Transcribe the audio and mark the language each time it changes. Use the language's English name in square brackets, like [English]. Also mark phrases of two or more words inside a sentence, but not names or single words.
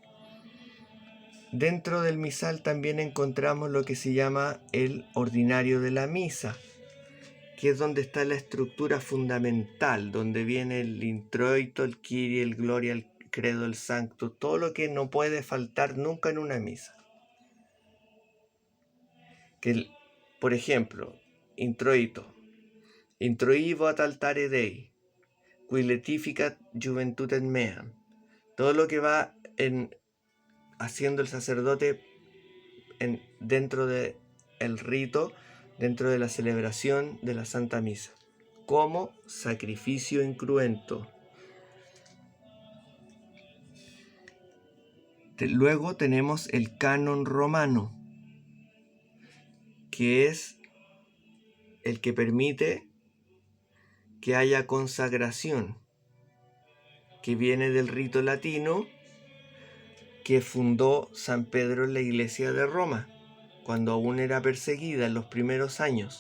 [Spanish] Dentro del misal también encontramos lo que se llama el ordinario de la misa, que es donde está la estructura fundamental, donde viene el introito, el Kyrie, el Gloria, el Credo, el Sanctus, todo lo que no puede faltar nunca en una misa. Por ejemplo, introito. [Latin] Introivo ad altare Dei, qui letificat juventutem meam. [Spanish] Todo lo que va haciendo el sacerdote dentro del rito, dentro de la celebración de la Santa Misa, como sacrificio incruento. Luego tenemos el canon romano, que es el que permite que haya consagración, que viene del rito latino que fundó San Pedro en la iglesia de Roma, cuando aún era perseguida en los primeros años.